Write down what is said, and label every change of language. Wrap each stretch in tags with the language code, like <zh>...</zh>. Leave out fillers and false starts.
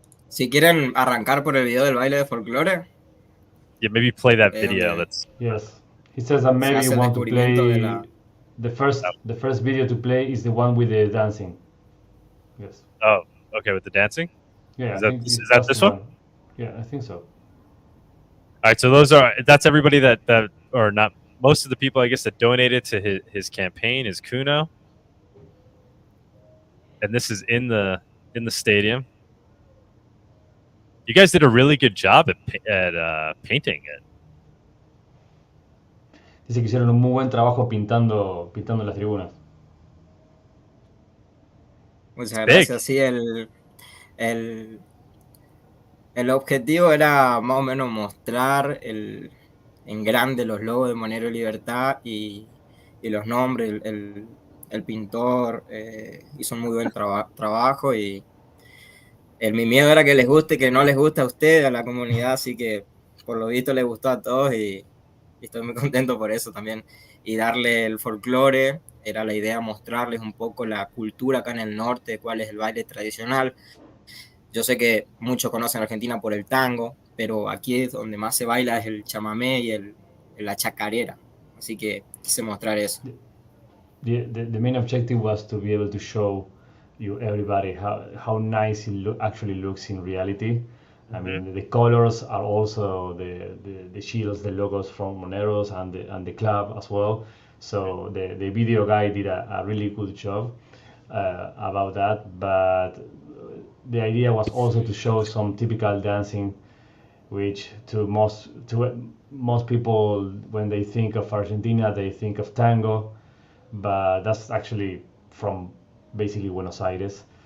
<es>Si quieren arrancar por el video del baile de folclore.</es> <en>Yeah, maybe play that video. Yes. He says that maybe you want to play the first video to play is the one with the dancing. Yes. Oh, okay, with the dancing? Yeah. Is that this one? Yeah, I think so. All right, so that's everybody that or not most of the people, I guess, that donated to his campaign is Kuno. And this is in the stadium. You guys did a really good job at painting it.</en> <es>Dice que hicieron un muy buen trabajo pintando las tribunas. Muchas gracias. Sí, el objetivo era más o menos mostrar en grande los logos de Monero y Libertad y los nombres. El pintor hizo un muy buen trabajo y mi miedo era que les guste, que no les guste a ustedes, a la comunidad, así que por lo visto les gustó a todos y estoy muy contento por eso también. Y darle el folclore, era la idea mostrarles un poco la cultura acá en el norte, cuál es el baile tradicional. Yo sé que muchos conocen a Argentina por el tango, pero aquí es donde más se baila es el chamamé y la chacarera. Así que quise mostrar eso.</es> <en>The main objective was to be able to show you everybody how nice it actually looks in reality. I mean, the colors are also the shields, the logos from Moneros and the club as well. So the video guy did a really good job about that, but the idea was also to show some typical dancing, which to most people, when they think of Argentina, they think of tango, but that's actually from basically Buenos Aires.</en>